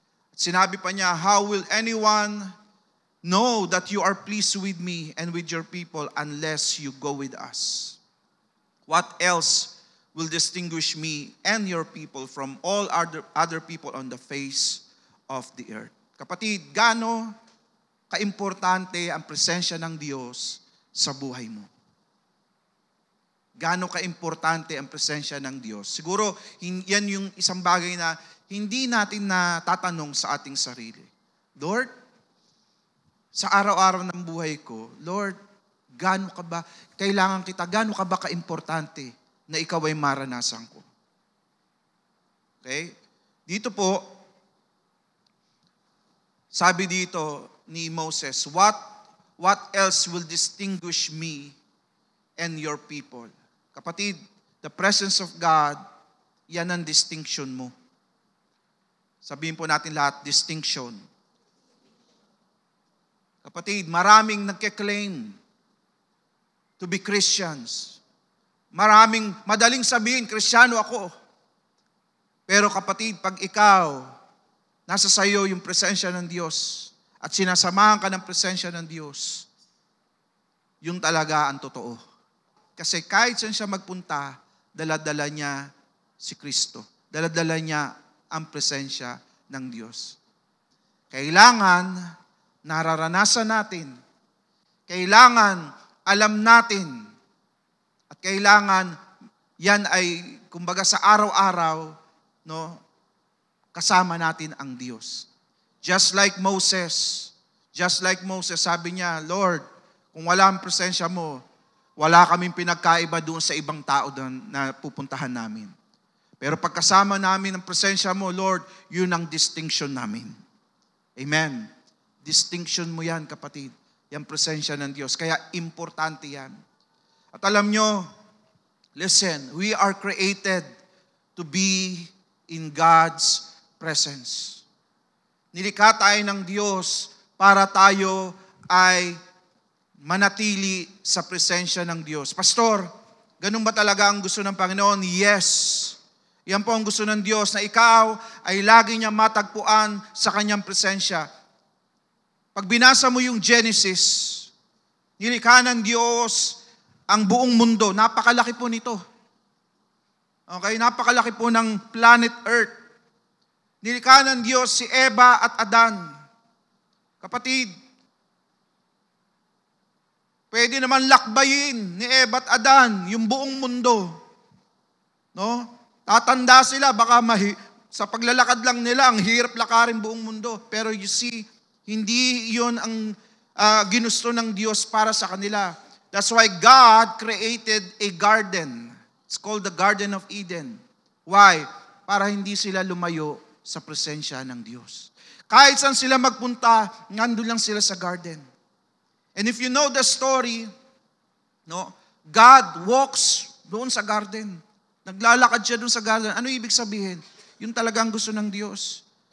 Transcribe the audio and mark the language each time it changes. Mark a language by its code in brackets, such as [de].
[tl] At sinabi pa niya, [en] "How will anyone know that you are pleased with me and with your people unless you go with us? What else will distinguish me and your people from all other people on the face of the earth?" [tl] Kapatid, gaano kaimportante ang presensya ng Diyos sa buhay mo? Gaano kaimportante ang presensya ng Diyos? Siguro, yan yung isang bagay na hindi natin natatanong sa ating sarili. Lord, sa araw-araw ng buhay ko, Lord, gaano ka ba, kailangan kita, gaano ka ba kaimportante na ikaw ay maranasan ko? [en] Okay? [tl] Dito po, sabi dito ni Moses, [en] what else will distinguish me and your people? [tl] Kapatid, [en] the presence of God, [tl] yan ang distinction mo. Sabihin po natin lahat, distinction. Kapatid, maraming nagke-claim [en] to be Christians. [tl] Madaling sabihin, Kristiyano ako. Pero kapatid, pag ikaw, nasa sayo yung presensya ng Diyos at sinasamahan ka ng presensya ng Diyos, yun talaga ang totoo. Kasi kahit saan siya magpunta, dala-dala niya si Kristo. Dala-dala niya ang presensya ng Diyos. Kailangan nararanasan natin. Kailangan alam natin. At kailangan yan ay, kumbaga sa araw-araw, no, kasama natin ang Diyos. [en] Just like Moses, [tl] sabi niya, "Lord, kung wala ang presensya mo, wala kaming pinagkaiba doon sa ibang tao doon na pupuntahan namin. Pero pagkasama namin ang presensya mo, Lord, yun ang distinction namin." Amen. Distinction mo yan, kapatid. Yung presensya ng Diyos. Kaya importante yan. At alam nyo, [en] listen, we are created to be in God's presence. [tl] Nilikha tayo ng Diyos para tayo ay manatili sa presensya ng Diyos. Pastor, ganun ba talaga ang gusto ng Panginoon? Yes. Yan po ang gusto ng Diyos, na ikaw ay lagi niya matagpuan sa kanyang presensya. Pag binasa mo yung Genesis, nilikha ng Diyos ang buong mundo. Napakalaki po nito. Okay, napakalaki po ng planet Earth. Nilikha ng Diyos si Eva at Adan. Kapatid, pwede naman lakbayin ni Eva at Adan yung buong mundo. No? Tatanda sila, baka sa paglalakad lang nila, ang hirap lakarin buong mundo. Pero [en] you see, [tl] hindi yun ang ginusto ng Diyos para sa kanila. [en] That's why God created a garden. It's called the Garden of Eden. Why? [tl] Para hindi sila lumayo sa presensya ng Diyos. Kahit saan sila magpunta, nandun lang sila sa garden. [en] And if you know the story, [tl] no, [en] God walks [tl] doon sa garden. Naglalakad siya doon sa garden. Ano ibig sabihin? Yun talagang gusto ng Diyos.